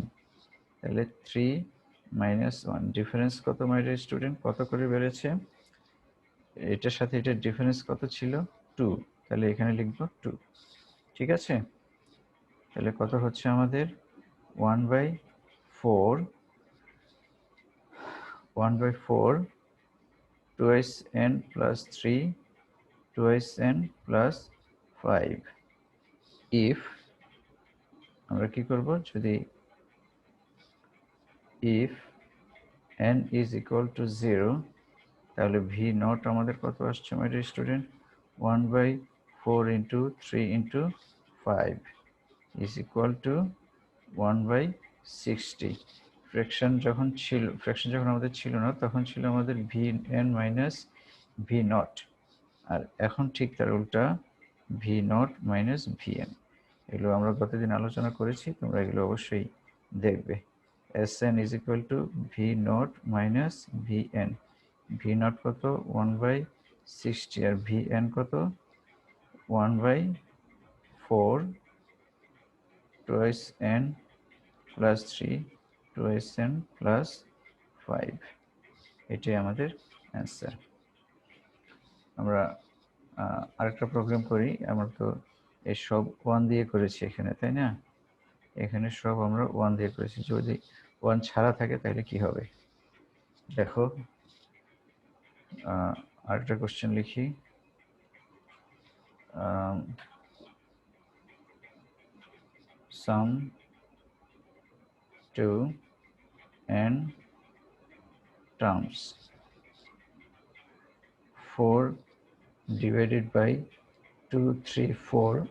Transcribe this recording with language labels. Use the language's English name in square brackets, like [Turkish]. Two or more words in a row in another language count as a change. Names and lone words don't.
[Bangla] তাহলে 3 মাইনাস 1, ডিফারেন্স কত [English] my dear student? [Bangla] কত করে বেড়েছে? এটার সাথে এটার ডিফারেন্স কত ছিল? 2। তাহলে এখানে লিখব 2। ঠিক আছে? তাহলে কত হচ্ছে আমাদের? [English] 1/4 2n plus 3 2n plus 5 if [Bangla] আমরা কি করব, যদি [English] if n is equal to 0, [Bangla] তাহলে v naught আমাদের কত আসছে [English] my dear student? 1/4 into 3 into 5 is equal to 1/60। [Bangla] ফ্র্যাকশন যখন আমাদের ছিল না, তখন ছিল আমাদের vn মাইনাস v naught। আর এখন ঠিক তার উল্টা, v naught মাইনাস vn। এগুলো আমরা গতদিন আলোচনা করেছি, তোমরা এগুলো অবশ্যই দেখবে। [English] Sn is equal to v naught minus vn। [Bangla] v naught কত? 1/60। আর vn কত? [English] 1/4 2n plus 3 2n plus 5। [Bangla] এটাই আমাদের অ্যান্সার। আমরা আরেকটা প্রবলেম করি। আমরা তো এই সব 1 দিয়ে করেছি এখানে, তাই না? এখানে সব আমরা 1 দিয়ে করেছি। যদি 1 ছাড়া থাকে তাহলে কি হবে দেখো। আরেকটা কোশ্চেন লিখি। [English] sum 2n terms 4 divided by 2 3 4